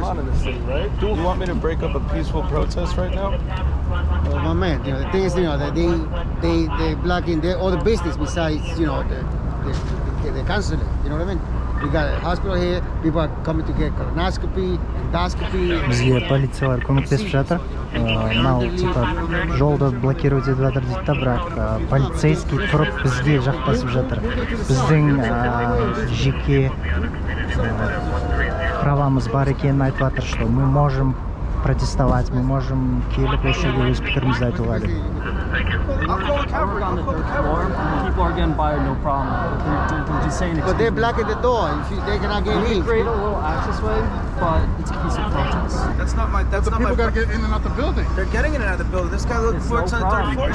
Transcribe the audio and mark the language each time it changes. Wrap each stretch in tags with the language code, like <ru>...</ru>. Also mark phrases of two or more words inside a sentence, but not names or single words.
<en>In the city, right? Do you want me to break up a peaceful protest right now? Well, my man, you know, the thing is, you know, that they blocking all the business besides, you know, the consulate. You know what I mean? We got a hospital here. People are coming to get colonoscopy, endoscopy.</en> <kk>Бізге полициялар көмектесіп жатыр. Мынау типа жолды блокировать етіп жатыр дейді да, бірақ полицейский тұрып бізге жақтасып жатыр. Біздің жеке правамыз бар екенін айтып жатыр,</kk> <ru>что мы можем протестовать, мы можем</ru> <kk>келіп осы жерге өз пікірімізді айтуға деп.</kk> <en>We're on the 3rd floor. People are getting by no problem. They're just saying. But they're blocking the door. They cannot get in. Create a little access way, but it's a peaceful protest. That's not my. That's not my. People gotta get in and out the building. They're getting in and out of the building. This guy works on the 3rd floor.</en>